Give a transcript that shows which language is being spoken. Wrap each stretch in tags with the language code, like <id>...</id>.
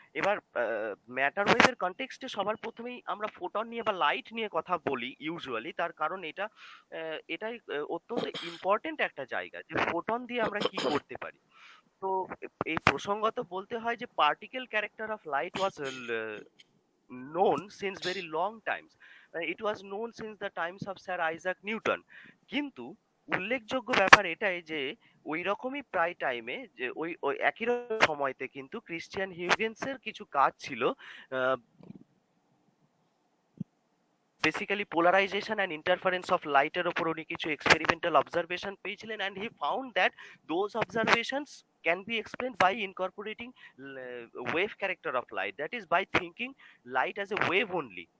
<bn>এবার ম্যাটার ওয়েভের কনটেক্সটে সবার প্রথমেই আমরা ফোটন নিয়ে বা লাইট নিয়ে কথা বলি ইউজুয়ালি, তার কারণ এটাই অত্যন্ত ইম্পর্টেন্ট একটা জায়গা যে ফোটন দিয়ে আমরা কি করতে পারি। তো এই প্রসঙ্গত বলতে হয় যে particle character of light was</bn> <en>known since very long times. It was known since the times of Sir Isaac Newton.</en> <bn>কিন্তু উল্লেখযোগ্য ব্যাপার এটাই যে ওই রকমই প্রায় টাইমে যে ওই একই সময়তে কিন্তু ক্রিশ্চিয়ান হিউগেন্সের কিছু কাজ ছিল, basically polarisation and interference of লাইটের ওপর উনি কিছু এক্সপেরিমেন্টাল অবজারভেশন পেয়েছিলেন, and he found that those observations</bn> <en>can be explained by incorporating wave character of light, that is by thinking light as a wave only,</en>